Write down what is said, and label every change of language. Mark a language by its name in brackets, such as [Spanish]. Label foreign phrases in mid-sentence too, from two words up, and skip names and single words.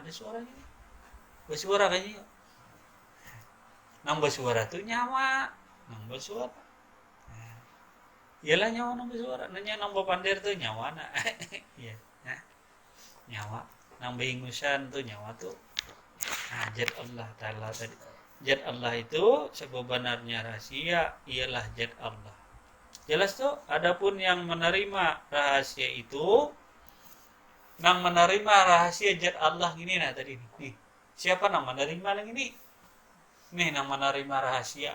[Indonesian] Ada suaranya. Bersuara kayaknya. [Banjar] Nang bersuara tuh nyawa, nang bersuara. Iyalah nyawa nang suara nanya nang papandir tuh nyawa na. [Indonesian] Iya. [Banjar] Nah, nyawa nang behingusan tuh nyawa tuh. [Indonesian] Nah, zat Allah Ta'ala tadi. Zat Allah itu sebenarnya rahasia ialah zat Allah. Jelas tuh, adapun yang menerima rahasia itu, nang menerima rahasia zat Allah ini nah tadi nih. [Banjar] Siapa nang menerima yang ini? Nih nang menerima rahasia.